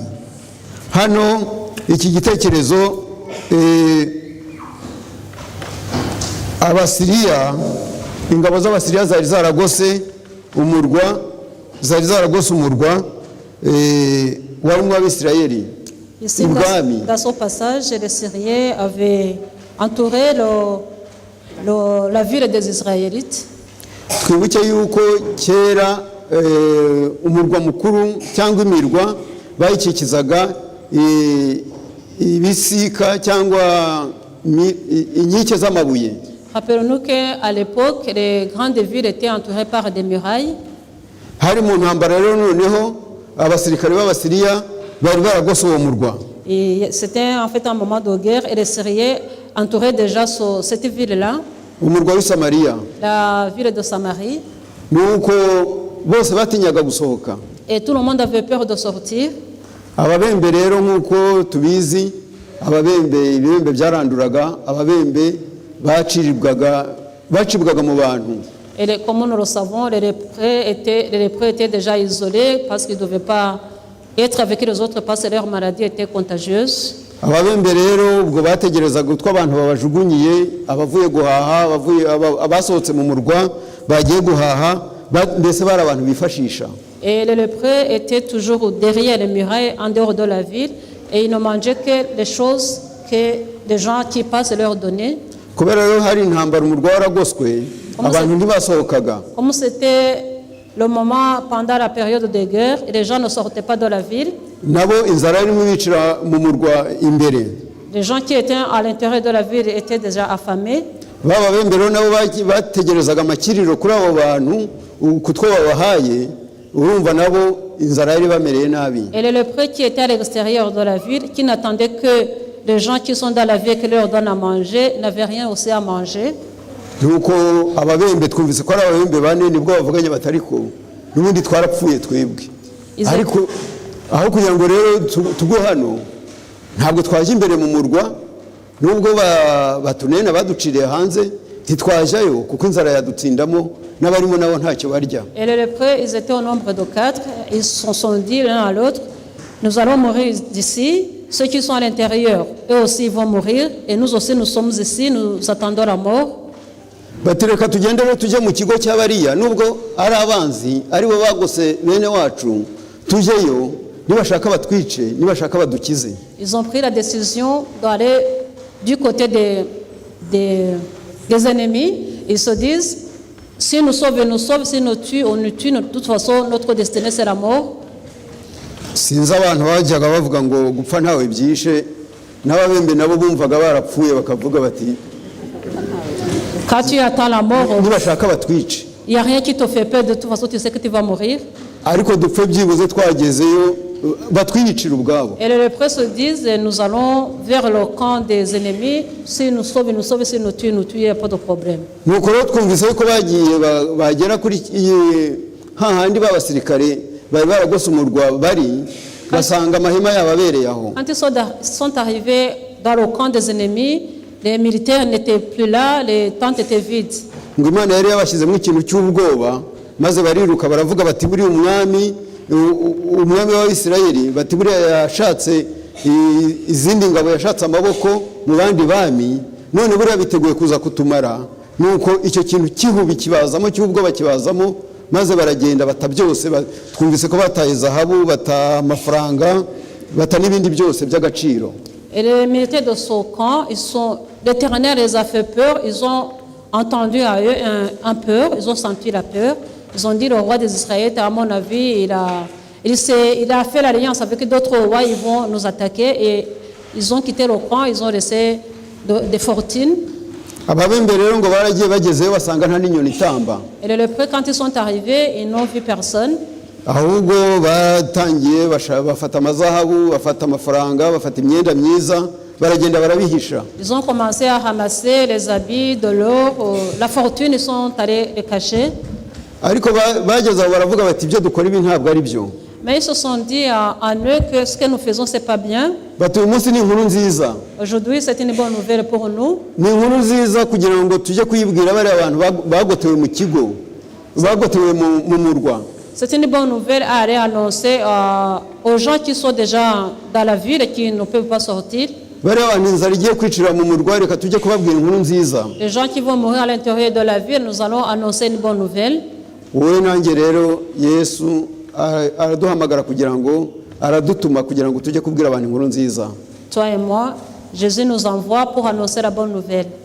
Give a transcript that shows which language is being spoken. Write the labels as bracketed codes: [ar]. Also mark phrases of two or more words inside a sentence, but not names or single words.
[rw] Hano iki gitekerezo Abasiriya, ingabo z'Abasiriya zari zaragose umurwa warimo Abisirayeli. [fr] Ici, dans ce passage, les Syriens avaient entouré la ville des Israélites. [rw] Twibuke yuko kera umurwa mukuru cyangwa imirwa bayikikizaga ibisika cyangwa inkike z'amabuye. [fr] Rappelons-nous qu'à l'époque, les grandes villes étaient entourées par des murailles. [rw] Hari mu ntambara rero noneho abasirikare b'Abasiriya bari baragose uwo murwa. [fr] Et c'était en fait un moment de guerre, et les Syriens entouraient déjà cette ville-là, [rw] umurwa w'i Samariya, [fr] la ville de Samarie. [rw] Nuko bose batinyaga gusohoka. [fr] Et tout le monde avait peur de sortir. [rw] Ababembe rero nk'uko tubizi, ibibembe byaranduraga, ababembe bacibwaga mu bantu. [fr] Et comme nous le savons, les lépreux étaient déjà isolés parce qu'ils ne devaient pas être avec les autres parce que leur maladie était contagieuse. [rw] Ababembe rero ubwo bategerezaga utwo abantu babajugunyiye, abavuye guhaha, abasohotse mu murwa bagiye guhaha, mbese bari abantu bifashisha. [fr] Et les lépreux étaient toujours derrière les murailles, en dehors de la ville, et ils ne mangeaient que les choses que les gens qui passent leur donnaient. [rw] Kubera rero hari intambara umurwa waragoswe, abantu ntibasohokaga. [fr] Comme c'était le moment pendant la période de guerre, et les gens ne sortaient pas de la ville. [rw] Nabo inzara irimo ibicira mu murwa imbere. [fr] Les gens qui étaient à l'intérieur de la ville étaient déjà affamés. [rw] bababembe rero nabo bategerezaga amakiriro kuri abo bantu kutwo babahaye, urumva nabo inzara yari bamereye nabi. [fr] Et les lépreux qui étaient à l'extérieur de la ville, qui n'attendaient que les gens qui sont dans la ville qui leur donnent à manger, n'avaient rien aussi à manger. [rw] Nuko ababembe twumvise ko ari ababembe bane nibwo bavuganye batariko n'ubundi twarapfuye twebwe. Ariko aho kugira ngo rero tugwe hano ntabwo twaje imbere mu murwa, nubwo batunena baduciriye hanze ntitwajayo kuko inzara yadutsindamo n'abarimo nabo ntacyo barya. [fr] Et les lépreux, ils étaient au nombre de 4. Ils se sont dit l'un à l'autre, nous allons mourir d'ici. Ceux qui sont à l'intérieur, eux aussi ils vont mourir. Et nous aussi, nous sommes ici, nous attendons la mort. [rw] Batereka tugende rero tujye mu kigo cy'abariya, nubwo ari abanzi aribo bagose bene wacu, tujyeyo nibashaka batwice nibashaka badukize. [fr] Ils ont pris la décision d'aller du côté des ennemis. Ils se disent, si nous sauvent, nous sauvent, si nous tuent, on nous tue. De toute façon, notre destinée, c'est la mort. [rw] Sinzi abantu bajyaga bavuga ngo gupfa ntawe byishe, n'ababembe nabo bumvaga barapfuye bakavuga bati [fr] quand tu attends la mort, [rw] nibashaka batwice. [fr] il n'y a rien qui te fait peur, de toute façon tu sais que tu vas mourir. [rw] Ariko dupfe byibuze twagezeyo batwiyicira ubwabo. [fr] Et les lépreux se disent, nous allons vers le camp des ennemis. Si nous sauvent, nous sauvent. Si nous tuent, il n'y a pas de problème. [rw] Nuko rero twumvise ko bagiye bagera kuri hahandi b'abasirikare bari baragose umurwa bari basanga amahema yababereye aho. [fr] Quand ils sont arrivés dans le camp des ennemis, les militaires n'étaient plus là, les tentes étaient vides. [rw] Ngo Imana yari yabashyizemo ikintu cy'ubwoba, maze bariruka baravuga bati buri umwami w'Isirayeli, bati buri yashatse izindi ngabo, yashatse amaboko mu bandi bami, none buri biteguye kuza kutumara. Nuko icyo kintu kihubi kibazamo cy'ubwoba kibazamo, maze baragenda bata byose. Twumvise ko bataye zahabu, bata amafaranga, bata n'ibindi byose by'agaciro. [fr] Et les militaires de ce camp, l'Éternel les a fait peur. Ils ont entendu à eux un peur, ils ont senti la peur. Ils ont dit, le roi des Israélites, à mon avis, il a fait l'alliance avec d'autres rois, ils vont nous attaquer. Et ils ont quitté le camp, ils ont laissé des fortunes. Et les lépreux, quand ils sont arrivés, ils n'ont vu personne. [rw] Ahubwo batangiye bafata amazahabu, bafata amafaranga, bafata imyenda myiza, baragenda barabihisha. [fr] Ils ont commencé à ramasser les habits, de l'or, la fortune, ils sont allés les cacher. [rw] Ariko bageze aho baravuga bati ibyo dukora ibi ntabwo ari byo. [fr] Mais ils se sont dit en eux que ce que nous faisons c'est pas bien. [rw] Bati uyu munsi ni inkuru nziza. [fr] Aujourd'hui c'est une bonne nouvelle pour nous. [rw] Ni inkuru nziza kugira ngo tujye kuyibwira bari abantu bagotewe mu kigo, bagotewe mu murwa. [fr] C'est une bonne nouvelle à aller annoncer aux gens qui sont déjà dans la ville et qui ne peuvent pas sortir. Les gens qui vont mourir à l'intérieur de la ville, nous allons annoncer une bonne nouvelle. Toi et moi, Jésus nous envoie pour annoncer la bonne nouvelle.